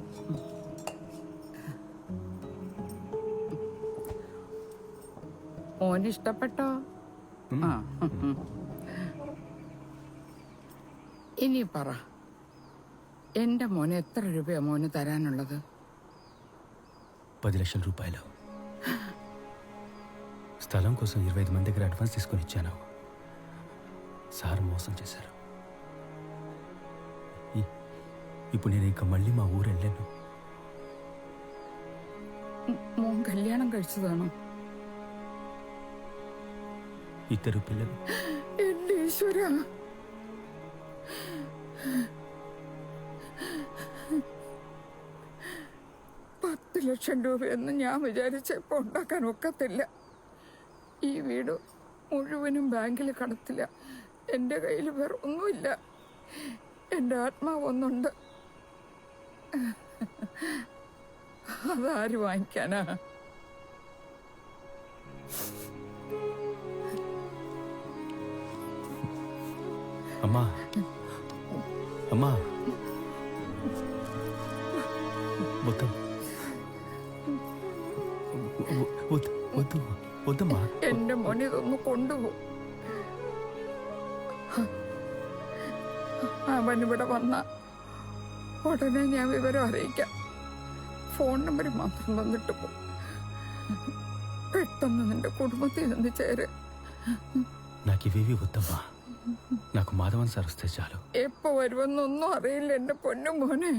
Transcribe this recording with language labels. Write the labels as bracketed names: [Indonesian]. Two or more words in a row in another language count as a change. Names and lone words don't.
[Malayalam] മോന് ഇഷ്ടപ്പെട്ടോ? ആ, ഇനി പറ, എന്റെ മോന് എത്ര രൂപയാ മോന് തരാനുള്ളത്? [Telugu] 10 లక్షల రూపాయలు. స్థలం కోసం 25 మంది దగ్గర అడ్వాన్స్ తీసుకొని ఇచ్చాను. సార్ మోసం చేశారు. ఇప్పుడు నేను ఇంకా మళ్ళీ మా ఊరు వెళ్ళాను. [Malayalam] മോൻ കല്യാണം കഴിച്ചതാണോ? [Telugu] 2 పిల్లలు. [Malayalam] എന്റെ ഈശ്വരാ, $10 ലക്ഷം രൂപയൊന്നും ഞാൻ വിചാരിച്ചപ്പോ ഉണ്ടാക്കാൻ ഒക്കത്തില്ല. ഈ വീട് മുഴുവനും ബാങ്കിൽ കടത്തില്ല. എൻ്റെ കയ്യിൽ വേറെ ഒന്നുമില്ല. എൻ്റെ ആത്മാവ് ഒന്നുണ്ട്. അതാര് വാങ്ങിക്കാനാ? [Telugu] అమ్మా, అమ్మా, వద్దు వద్దు వద్దు వద్దమ్మా. [Malayalam] എൻ്റെ മോനെ ഇതൊന്ന് കൊണ്ടുപോകും. അവനിവിടെ വന്ന ഉടനെ ഞാൻ വിവരം അറിയിക്കാം. ഫോൺ നമ്പർ മാത്രം തന്നിട്ട് പോ. പെട്ടെന്ന് നിന്റെ കുടുംബത്തിൽ നിന്ന് ചേര്. [Telugu] నాకు ఇవేవి వద్దమ్మా. నాకు మాధవన్ సార్ వస్తే చాలు. [Malayalam] എപ്പോ വരുമെന്നൊന്നും അറിയില്ല എന്റെ പൊന്നു മോനെ.